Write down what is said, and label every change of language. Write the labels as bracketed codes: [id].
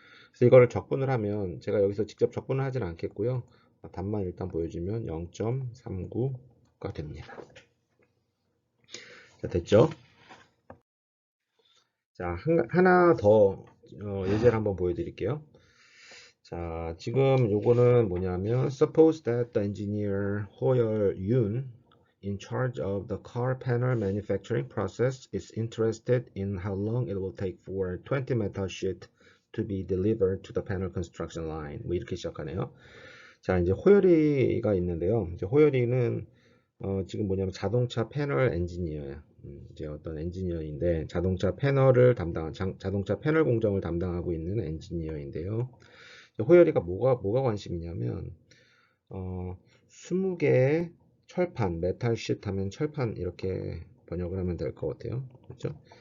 [ko] 그래서 이거를 적분을 하면 제가 여기서 직접 적분을 하진 않겠고요. 답만 일단 보여주면 0.39가 됩니다. 자, 됐죠? 자, 하나 더 예제를 한번 보여드릴게요. 자, 지금 요거는 뭐냐면 [en] suppose that the engineer Hoyer Yoon in charge of the car panel manufacturing process is interested in how long it will take for 20 metal sheet to be delivered to the panel construction line. [ko] 뭐 이렇게 시작하네요. 자, 이제 호열이가 있는데요. 이제 호열이는 지금 뭐냐면 자동차 패널 엔지니어예요. 이제 어떤 엔지니어인데 자동차 패널을 담당한 자동차 패널 공정을 담당하고 있는 엔지니어인데요. 호열이가 뭐가 관심이냐면 20개의 철판, 메탈 쉿 하면 철판 이렇게 번역을 하면 될 것 같아요. 그렇죠?